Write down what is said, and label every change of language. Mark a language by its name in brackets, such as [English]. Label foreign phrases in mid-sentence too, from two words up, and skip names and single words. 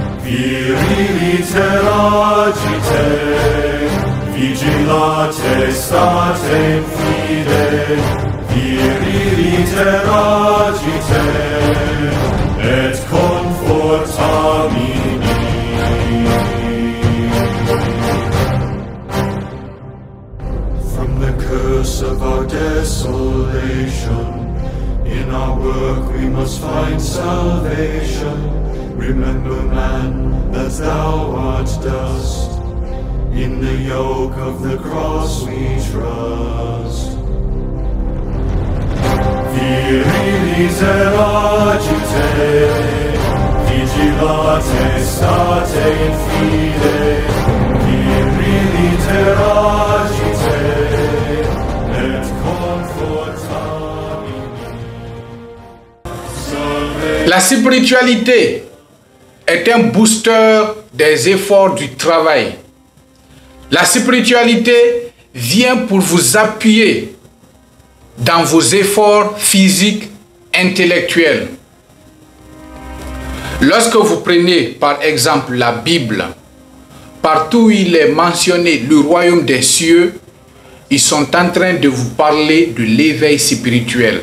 [Latin] Virilite agite, vigilate state in fide, virilite agite, et confortamini. [English] From the curse of our desolation, in our work we must find salvation. Remember, man, that thou art dust. In the yoke of the cross we trust. [Latin] Virilite agite, vigilate state in fide, virilite agite, et confortamini. [French] La spiritualité est un booster des efforts du travail. La spiritualité vient pour vous appuyer dans vos efforts physiques, intellectuels. Lorsque vous prenez par exemple la Bible, partout où il est mentionné le royaume des cieux, ils sont en train de vous parler de l'éveil spirituel.